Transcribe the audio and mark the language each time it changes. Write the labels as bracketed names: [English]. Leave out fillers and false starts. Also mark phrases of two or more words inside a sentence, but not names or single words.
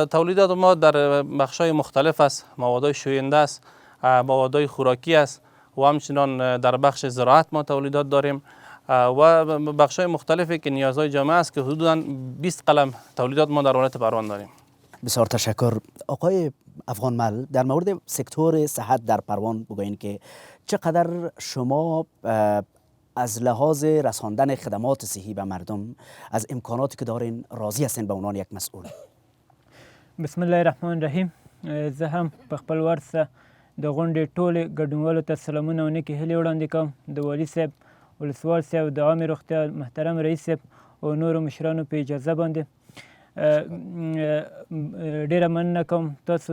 [Persian] تولیدات ما در بخش‌های مختلف است، موادهای شوینده است، موادهای خوراکی است و همچنان در بخش زراعت ما تولیدات داریم و بخش‌های مختلفی که نیازهای جامعه است که حدوداً 20 قلم تولیدات ما در ولایت پروان داریم. بسیار تشکر. آقای افغان مل، در مورد سکتور صحت در پروان بگوین که چقدر شما از لحاظ رساندن خدمات صحی به مردم از امکاناتی که دارین راضی هستین به عنوان یک مسئول؟ [Arabic] بسم الله الرحمن الرحیم. [Pashto] زه هم په خپل ورسه د غونډې ټولې ګډونوالو ته سلامونه او نیکې هیلې وړاندې کوم. د والي صاحب، ولسوال صاحب، د عامې روغتیا محترم رئیس صاحب او نورو مشرانو په اجازه باندې ډیره مننه کوم تاسو